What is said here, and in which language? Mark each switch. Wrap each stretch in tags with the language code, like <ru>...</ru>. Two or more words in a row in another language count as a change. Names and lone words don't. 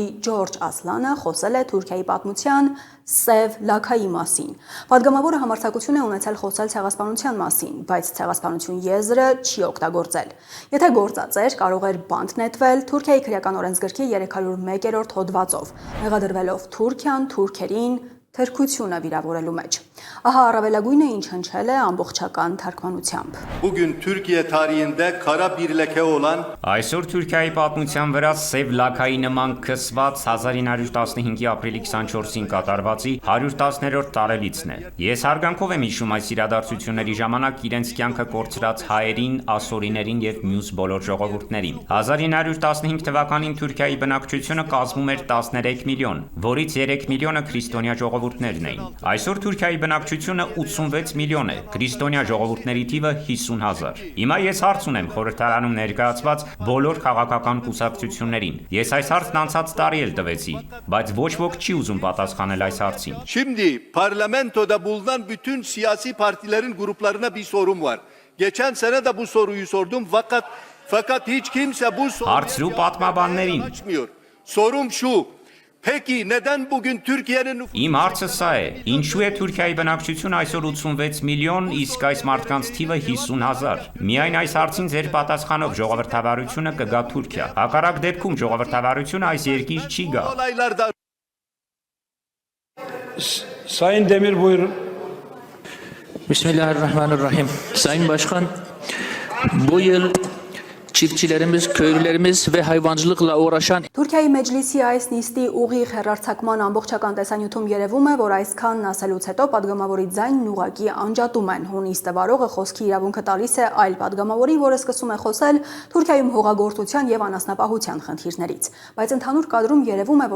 <hy>Ջորջ Ասլանը խոսել է Թուրքիայի պատմության Սև լաքայի մասին։ Падգամավորը համարձակություն է ունեցել խոսել ցեղասպանության մասին, բայց ցեղասպանություն եզրը չի օգտագործել։ Եթե գործած էր, կարող էր բանտ նետվել Թուրքիայի քրեական օրենսգրքի 301-րդ հոդվածով, մեղադրվելով Թուրքիան թուրքերին թրքությունը վիրավորելու մեջ։ Ահա առավելագույնը ինչ հնչել է ամբողջական թարգմանությամբ։</hy> <tr>Bugün Türkiye tarihinde kara bir leke olan</tr> <hy>Այսօր Թուրքիայի պատմության վրա սև լաքայի նման քսված 1915-ի ապրիլի 24-ին կատարվածի 110-րդ տարելիցն է։ Ես հարգանքով եմ հիշում այս իրադարձությունների ժամանակ իրենց կյանքը կորցրած հայերին, ասորիներին եւ մյուս բոլոր ժողովուրդներին։ 1915 թվականին Թուրքիայի բնակչությունը կազմում էր 13 միլիոն, որից 3 միլիոնը քրիստոնյա ժողովուրդներն էին։ Այսօր Թուրքիայի բնակչությունը 86 միլիոն է, քրիստոնյա ժողովուրդների թիվը 50,000։ Հիմա ես հարց ունեմ խորհրդարանում ներկայացված բոլոր քաղաքական կուսակցություններին։ Ես այս հարցն անցած տարի էլ տվեցի, բայց ոչ ոք չի ուզում պատասխանել այս հարցին։</hy> <tr>Şimdi parlamentoda bulunan bütün siyasi partilerin gruplarına bir sorum var. Geçen sene de bu soruyu sordum fakat hiç kimse bu</tr> <hy>Հարցրու պատմաբաններին։</hy> <tr>açmıyor. Sorum şu. Peki neden bugün Türkiye'nin</tr> <hy>Իմ հարցը սա է. Ինչու է Թուրքիայի բնակչությունը այսօր 86 միլիոն, իսկ այս մարդկանց թիվը 50,000։ Միայն այս հարցին ձեր պատասխանով ժողովրդավարությունը կգա Թուրքիա։ Հակառակ դեպքում ժողովրդավարությունը այս երկիր չի գա։</hy> <tr>olaylarda Sayın Demir buyurun. Bismillahirrahmanirrahim. Sayın Başkan, bu yıl çiftçilerimiz, köylülerimiz ve hayvancılıkla uğraşan</tr> <hy>Թուրքիայի մեջլիսի այս նիստի ուղիղ հեռարձակման ամբողջական տեսանյութում երևում է, որ այսքանն ասելուց հետո падգամավորի ձայնն ուղղակի անջատում են։ Հունիստը վարողը խոսքի իրավունքը տալիս է այլ падգամավորի, որը սկսում է խոսել Թուրքիայում հողագործության եւ անասնապահության խնդիրներից։ Բայց ընդհանուր կադրում երևում է, որ</hy>